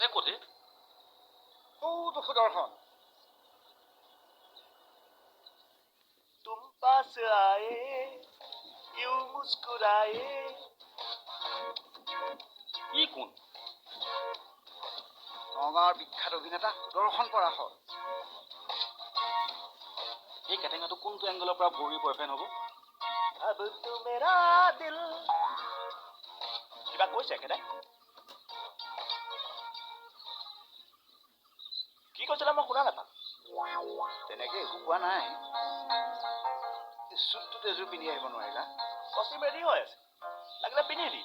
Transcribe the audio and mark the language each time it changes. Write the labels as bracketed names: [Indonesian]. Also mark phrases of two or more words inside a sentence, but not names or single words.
[Hindi] रे तो सुदर्शन तुम पास आए यूं मुस्कुराए [Assamese] ই কোন নগাঁৱৰ বিখ্যাত অভিনেতা সুদৰ্শন পৰাশৰ এই কেটেঙাটো কোনটো এংগলৰ পৰা বৌৰীৰ বয়ফ্ৰেণ্ড হ'ব [Hindi] अब तू मेरा दिल [Assamese] কিবা কৈছে একেটা কি কৈছিলে মই শুনা নাপালো তেনেকে একো কোৱা নাই চুটটোত এযোৰ পিন্ধি আহিব নোৱাৰিলা কষ্টিউম ৰেডি হৈ আছে লাগিলে পিন্ধি দি